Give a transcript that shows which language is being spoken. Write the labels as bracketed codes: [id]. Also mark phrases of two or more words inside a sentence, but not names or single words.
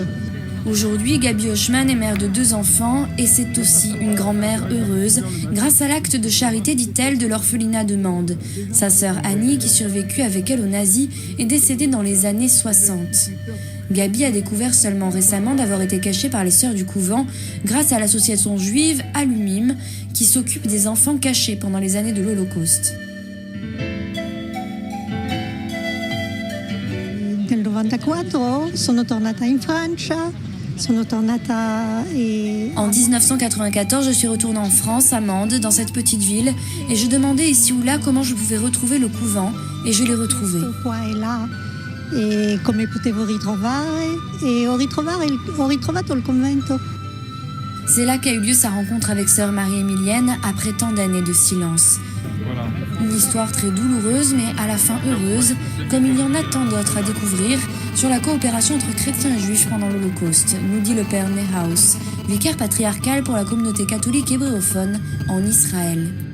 [fr] Aujourd'hui, Gaby Hochmann est mère de 2 enfants et c'est aussi une grand-mère heureuse grâce à l'acte de charité, dit-elle, de l'orphelinat de Mende. Sa sœur Annie, qui survécut avec elle aux nazis, est décédée dans les années 60. Gaby a découvert seulement récemment d'avoir été cachée par les sœurs du couvent grâce à l'association juive Alumim qui s'occupe des enfants cachés pendant les années de l'Holocauste. [it] Nel 94 sono tornata in Francia. [fr] En 1994, je suis retournée en France, à Mende, dans cette petite ville, et je demandais ici ou là comment je pouvais retrouver le couvent, et je l'ai retrouvé. [it] E come potevo ritrovare, e ho ritrovato il convento. [fr] C'est là qu'a eu lieu sa rencontre avec sœur Marie-Émilienne après tant d'années de silence. Une histoire très douloureuse, mais à la fin heureuse, comme il y en a tant d'autres à découvrir sur la coopération entre chrétiens et juifs pendant l'Holocauste, nous dit le père Nehaus, vicaire patriarcal pour la communauté catholique hébréophone en Israël.